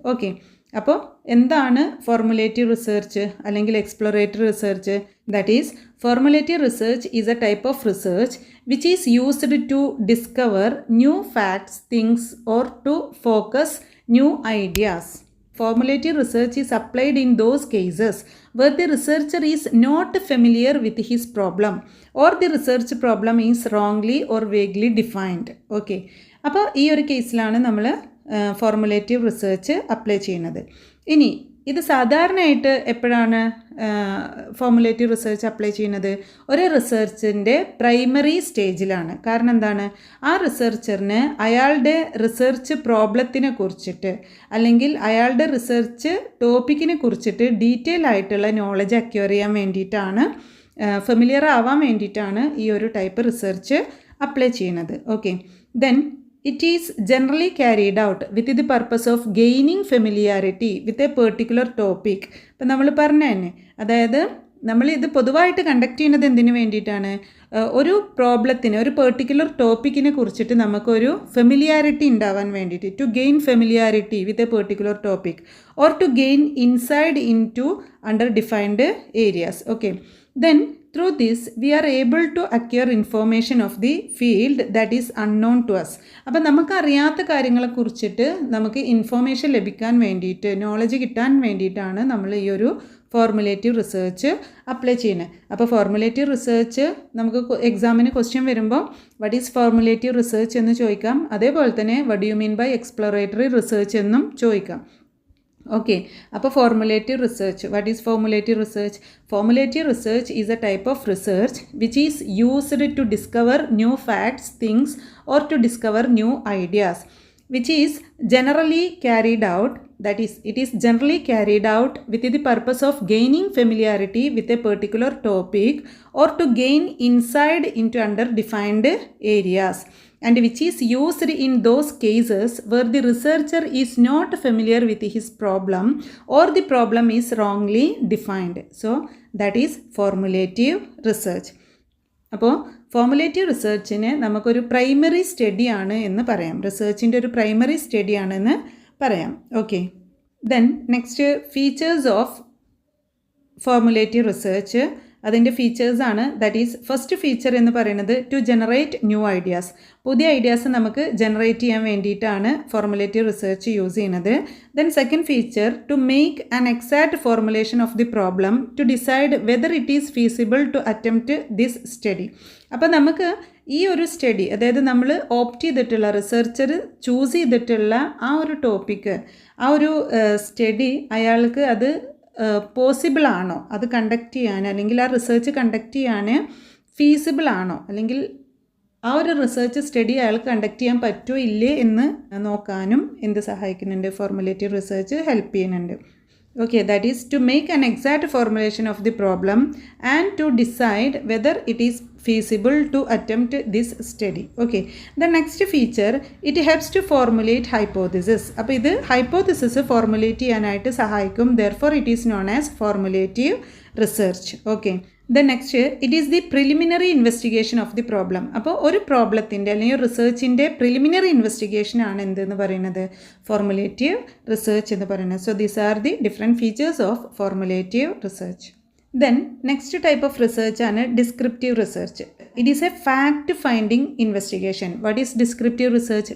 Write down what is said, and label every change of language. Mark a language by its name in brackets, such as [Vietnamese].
[Malayalam] Okay, അപ്പോൾ എന്താണ് formulative research അല്ലെങ്കിൽ exploratory research? [English] That is formulative research is a type of research which is used to discover new facts, things or to focus new ideas. Formulative research is applied in those cases where the researcher is not familiar with his problem or the research problem is wrongly or vaguely defined. [Malayalam] Okay, അപ്പോൾ ഈ ഒരു കേസിലാണ് നമ്മൾ formulative research apply ചെയ്യുന്നത്. ഇനി ഇത് സാധാരണയായിട്ട് എപ്പോഴാണ് ഫോർമുലേറ്റീവ് റിസർച്ച് അപ്ലൈ ചെയ്യുന്നത്? ഒരു റിസർച്ചിൻ്റെ പ്രൈമറി സ്റ്റേജിലാണ്. കാരണം എന്താണ്? ആ റിസർച്ചറിന് അയാളുടെ റിസർച്ച് പ്രോബ്ലത്തിനെ കുറിച്ചിട്ട് അല്ലെങ്കിൽ അയാളുടെ റിസർച്ച് ടോപ്പിക്കിനെ കുറിച്ചിട്ട് ഡീറ്റെയിൽ ആയിട്ടുള്ള നോളജ് അക്വയർ ചെയ്യാൻ വേണ്ടിയിട്ടാണ്, ഫെമിലിയർ ആവാൻ വേണ്ടിയിട്ടാണ് ഈ ഒരു ടൈപ്പ് റിസർച്ച് അപ്ലൈ ചെയ്യുന്നത്. [English] Okay, then it is generally carried out with the purpose of gaining familiarity with a particular topic. [Malayalam] ഇപ്പം നമ്മൾ പറഞ്ഞു തന്നെ, അതായത് നമ്മൾ ഇത് പൊതുവായിട്ട് കണ്ടക്ട് ചെയ്യുന്നത് എന്തിനു വേണ്ടിയിട്ടാണ്? ഒരു പ്രോബ്ലത്തിന്, ഒരു പെർട്ടിക്കുലർ ടോപ്പിക്കിനെ കുറിച്ചിട്ട് നമുക്കൊരു ഫെമിലിയാരിറ്റി ഉണ്ടാവാൻ വേണ്ടിയിട്ട്, [English] To gain familiarity with a particular topic or to gain inside into under defined areas. Okay, then through this we are able to acquire information of the field that is unknown to us. [Malayalam] അപ്പോൾ നമുക്കറിയാത്ത കാര്യങ്ങളെ കുറിച്ചിട്ട് നമുക്ക് information ലഭിക്കാൻ വേണ്ടിയിട്ട്, knowledge കിട്ടാൻ വേണ്ടിയിട്ടാണ് നമ്മൾ ഈ ഒരു ഫോർമുലേറ്റീവ് റിസർച്ച് അപ്ലൈ ചെയ്യുന്നത്. അപ്പോൾ ഫോർമുലേറ്റീവ് റിസർച്ച് നമുക്ക് എക്സാമിന് ക്വസ്റ്റ്യൻ വരുമ്പോൾ [English] what is formulative research [Malayalam] എന്ന് ചോദിക്കാം. അതേപോലെ തന്നെ [English] what do you mean by exploratory research [Malayalam] എന്നും ചോദിക്കാം. [English] okay, [Malayalam] അപ്പോൾ [English] Formulative research, what is formulative research? Formulative research is a type of research which is used to discover new facts, things or to discover new ideas which is generally carried out, that is, it is generally carried out with the purpose of gaining familiarity with a particular topic or to gain insight into under defined areas, and which is used in those cases where the researcher is not familiar with his problem or the problem is wrongly defined. So that is formulative research. [Malayalam] അപ്പോൾ formulative റിസർച്ചിന് നമുക്കൊരു primary സ്റ്റഡിയാണ് എന്ന് പറയാം. റിസർച്ചിൻ്റെ ഒരു primary സ്റ്റഡിയാണെന്ന് പറയാം. Okay, [English] then next features of formulative research, [Malayalam] അതിൻ്റെ ഫീച്ചേഴ്സാണ്. [English] that is first feature [Malayalam] എന്ന് പറയുന്നത് [English] To generate new ideas. [Malayalam] പുതിയ ഐഡിയാസ് നമുക്ക് ജനറേറ്റ് ചെയ്യാൻ വേണ്ടിയിട്ടാണ് ഫോർമുലേറ്റീവ് റിസർച്ച് യൂസ് ചെയ്യുന്നത്. [English] Then second feature to make an exact formulation of the problem to decide whether it is feasible to attempt this study. [Malayalam] അപ്പോൾ നമുക്ക് ഈ ഒരു സ്റ്റഡി, അതായത് നമ്മൾ ഓപ്റ്റ് ചെയ്തിട്ടുള്ള, റിസർച്ചർ ചൂസ് ചെയ്തിട്ടുള്ള ആ ഒരു ടോപ്പിക്ക്, ആ ഒരു സ്റ്റഡി അയാൾക്ക് അത് പോസിബിൾ ആണോ, അത് കണ്ടക്ട് ചെയ്യാൻ, അല്ലെങ്കിൽ ആ റിസർച്ച് കണ്ടക്ട് ചെയ്യാൻ ഫീസിബിൾ ആണോ, അല്ലെങ്കിൽ ആ ഒരു റിസർച്ച് സ്റ്റഡി അയാൾക്ക് കണ്ടക്ട് ചെയ്യാൻ പറ്റുമോ ഇല്ലേ എന്ന് നോക്കാനും എന്ത് സഹായിക്കുന്നുണ്ട്? ഫോർമുലേറ്റീവ് റിസർച്ച് ഹെൽപ്പ് ചെയ്യുന്നുണ്ട്. [English] Okay, that is to make an exact formulation of the problem and to decide whether it is feasible to attempt this study. Okay, the next feature, it helps to formulate hypothesis. [Malayalam] അപ്പോൾ ഇത് hypothesis formulate ചെയ്യാനായിട്ട് സഹായിക്കും. [English] therefore it is known as formulative research. Okay, the next, it is the preliminary investigation of the problem. [Malayalam] അപ്പോൾ ഒരു പ്രോബ്ലത്തിൻ്റെ അല്ലെങ്കിൽ റിസർച്ചിൻ്റെ preliminary investigation ആണ് എന്തെന്ന് പറയുന്നത്? [English] formulative research [Malayalam] എന്ന് പറയുന്നത്. [English] So these are the different features of formulative research. Then next type of research ആണ് descriptive research. It is a fact finding investigation. What is descriptive research?